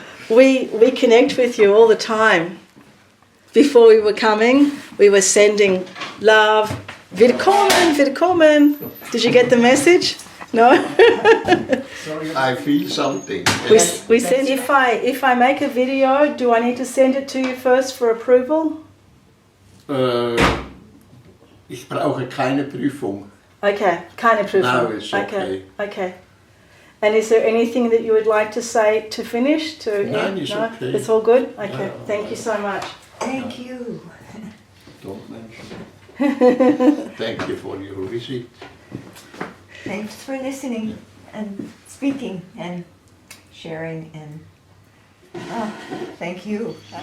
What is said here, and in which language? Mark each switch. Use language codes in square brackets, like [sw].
[en] We connect with you all the time. Before we were coming, we were sending love. Willkommen. Did you get the message? No. I feel something. We send. If I make a video, do I need to send it to you first for approval? [de] Ich brauche keine Prüfung. Okay, keine Prüfung. [en] Now it's okay. Okay. And is there anything that you would like to say to finish? No, it's okay. It's all good? Okay, No. thank you so much. Thank you. Don't mention it. Thank you for your visit. Thanks for listening and speaking and sharing and thank you.